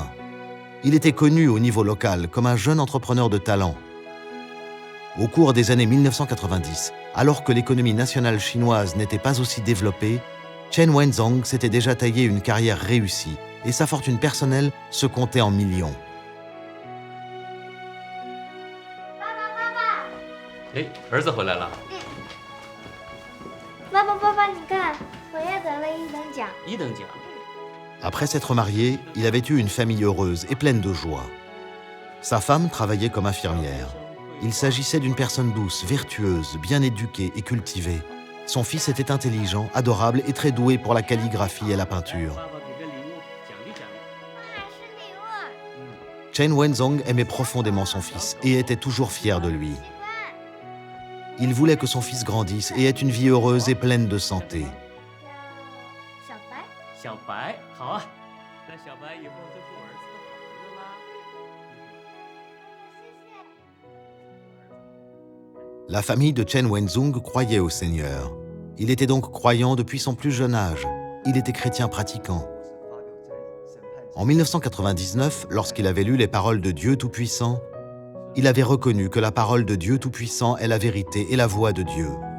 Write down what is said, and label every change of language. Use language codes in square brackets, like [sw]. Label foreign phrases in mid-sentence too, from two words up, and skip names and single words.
[fr] Il était connu au niveau local comme un jeune entrepreneur de talent. Au cours des années 1990, alors que l'économie nationale chinoise n'était pas aussi développée, Chen Wenzhong s'était déjà taillé une carrière réussie et sa fortune personnelle se comptait en millions. [zh] 哎，儿子回来了，爸爸，你看，我也得了1等奖。一等奖。 [fr] Après s'être marié, il avait eu une famille heureuse et pleine de joie. Sa femme travaillait comme infirmière. Il s'agissait d'une personne douce, vertueuse, bien éduquée et cultivée. Son fils était intelligent, adorable et très doué pour la calligraphie et la peinture. [zh] 爸爸给个礼物，奖励奖励。是礼物。 [fr] Chen Wenzhong aimait profondément son fils et était toujours fier de lui. Il voulait que son fils grandisse et ait une vie heureuse et pleine de santé. [zh] 小白，小白，好啊，那小白以后就是我儿子的好朋友啦。 [fr] La famille de Chen Wenzhong croyait au Seigneur. Il était donc croyant depuis son plus jeune âge. Il était chrétien pratiquant. En 1999, lorsqu'il avait lu les paroles de Dieu Tout-Puissant, il avait reconnu que la parole de Dieu Tout-Puissant est la vérité et la voix de Dieu.